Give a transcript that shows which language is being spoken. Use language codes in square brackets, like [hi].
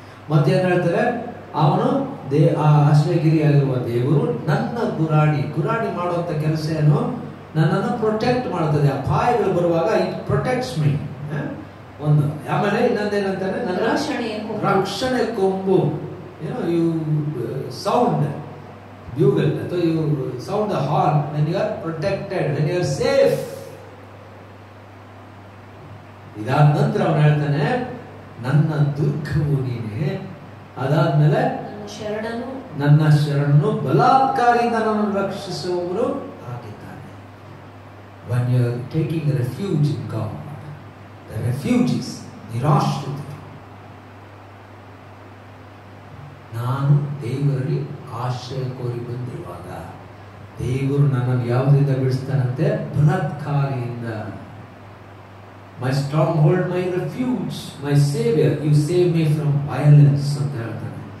[kn] ಮತ್ತೇನು ಹೇಳ್ತಾರೆ, ಅವನು ಆ ಆಶ್ರಯಗಿರಿಯಾಗಿರುವ ದೇವರು ನನ್ನ ಗುರಾಣಿ. ಗುರಾಣಿ ಮಾಡುವಂತ ಕೆಲಸ ಏನು, ನನ್ನನ್ನು ಪ್ರೊಟೆಕ್ಟ್ ಮಾಡ್ತದೆ. ಅಪಾಯಗಳು ಬರುವಾಗ [en] It protects me. [kn] ಒಂದು ಆಮೇಲೆ ಇನ್ನೊಂದೇನಂತಾರೆ, ನನ್ನ ರಕ್ಷಣೆ ಕೊಂಬು. [en] ಏನೋ you sound bugle, ಅಥವಾ you sound the horn when you are protected, when you are safe. [kn] ಇದಾದ ನಂತರ ಅವನು ಹೇಳ್ತಾನೆ, ನನ್ನ ದುರ್ಗವು ನೀನೆ, ಅದಾದ್ಮೇಲೆ ನನ್ನ ಶರಣನು, ಬಲಾತ್ಕಾರಿಯಿಂದ ನನ್ನನ್ನು ರಕ್ಷಿಸುವವರು ಆಗಿದ್ದಾನೆ. [en] When you are taking refuge in God, the refuge is ನಿರಾಶ್ರಿತ. [kn] ನಾನು ದೇವರಲ್ಲಿ ಆಶ್ರಯ ಕೋರಿ ಬಂದಿರುವಾಗ ದೇವರು ನನ್ನನ್ನು ಯಾವುದರಿಂದ ಬಿಡಿಸ್ತಾನಂತೆ, ಬಲಾತ್ಕಾರಿಯಿಂದ. [en] my stronghold, my refuge, my saviour, you save me from violence [kn] ಅಂತ ಹೇಳ್ತಾನೆ.